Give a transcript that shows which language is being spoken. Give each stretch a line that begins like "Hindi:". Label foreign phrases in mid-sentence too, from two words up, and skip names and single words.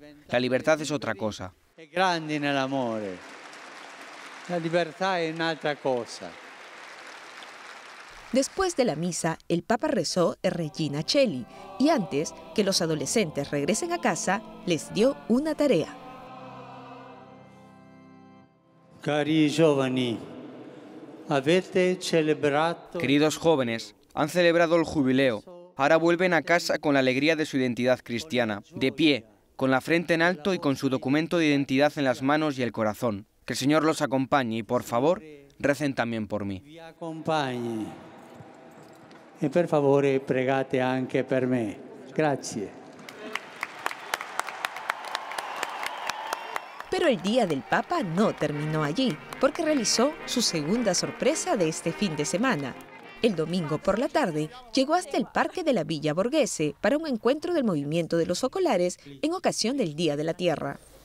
Spanish: La libertad es otra cosa. Grande en el amor. La libertad es
Italian: un'altra cosa.
Spanish: Después de la misa, el Papa rezó el Regina Coeli y antes que los adolescentes regresen a casa, les dio una tarea.
Italian: Cari giovani, avete celebrato...
Spanish: Queridos jóvenes, han celebrado el jubileo. Ahora vuelven a casa con la alegría de su identidad cristiana, de pie, con la frente en alto y con su documento de identidad en las manos y el corazón. Que el Señor los acompañe y, por favor, recen también por mí.
Italian: Vi accompagni. E per favore pregate anche per me. Grazie.
Spanish: Pero el día del Papa no terminó allí, porque realizó su segunda sorpresa de este fin de semana. El domingo por la tarde llegó hasta el Parque de la Villa Borghese para un encuentro del movimiento de los focolares en ocasión del Día de la Tierra.